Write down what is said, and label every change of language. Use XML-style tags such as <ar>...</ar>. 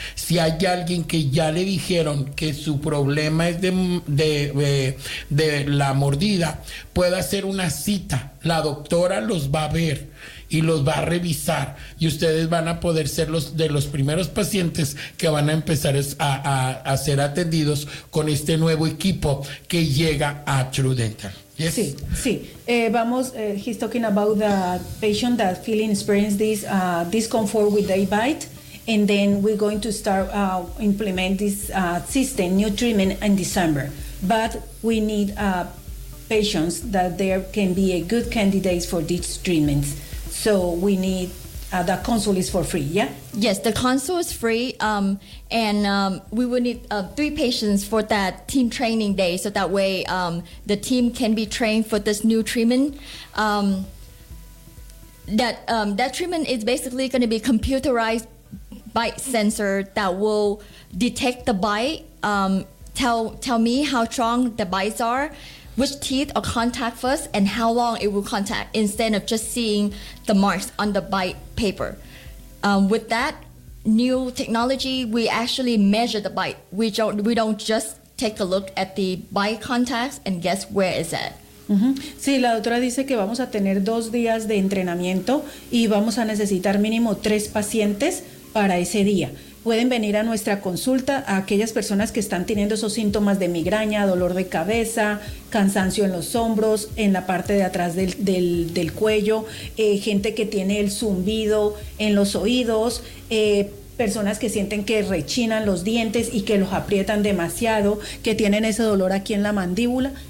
<es>Si hay alguien que ya le dijeron que su problema es de la mordida, puede hacer una cita. La doctora los va a ver y los va a revisar, y ustedes van a poder ser los de los primeros pacientes que van a empezar a ser atendidos con este nuevo equipo que llega a True Dental.</es> <en>Yes.</en> <es>Sí, sí.</es> <en>Vamos, he's talking about the patient that feeling experience this discomfort with the bite, and then we're going to start implement this system, new treatment in December. But we need patients that there can be a good candidate for these treatments. So we need the consult is for free, yeah? Yes, the consult is free, and we will need three patients for that team training day, so that way the team can be trained for this new treatment. That treatment is basically going to be computerized bite sensor that will detect the bite, tell me how strong the bites are, which teeth are contact first, and how long it will contact, instead of just seeing the marks on the bite paper. With that new technology, we actually measure the bite. We don't just take a look at the bite contacts and guess where is it. Mm-hmm.</en> <es>Sí, la doctora dice que vamos a tener 2 días de entrenamiento y vamos a necesitar mínimo 3 pacientes para ese día. Pueden venir a nuestra consulta a aquellas personas que están teniendo esos síntomas de migraña, dolor de cabeza, cansancio en los hombros, en la parte de atrás del cuello, gente que tiene el zumbido en los oídos, personas que sienten que rechinan los dientes y que los aprietan demasiado, que tienen ese dolor aquí en la mandíbula.</es>